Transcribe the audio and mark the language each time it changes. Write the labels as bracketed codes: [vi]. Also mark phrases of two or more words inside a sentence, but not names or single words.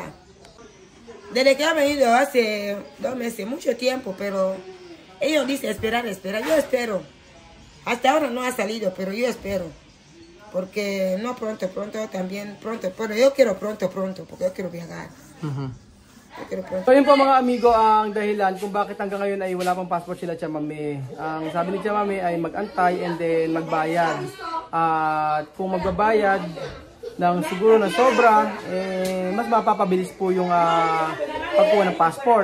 [es] Desde que he venido hace 2 meses, mucho tiempo, pero ellos dicen esperar. Yo espero. Hasta ahora no ha salido, pero yo espero. Porque no pronto, también pronto. Pero yo quiero pronto, porque yo quiero viajar. Yo quiero pronto. [tl] So yun po mga amigo ang dahilan kung bakit hanggang ngayon ay wala pang passport sila Chamame. Ang sabi ni Chamame ay mag-antay [en] and then [tl] magbayad. At kung magbabayad ng siguro na sobra, mas mapapabilis po yung pagkuha ng passport.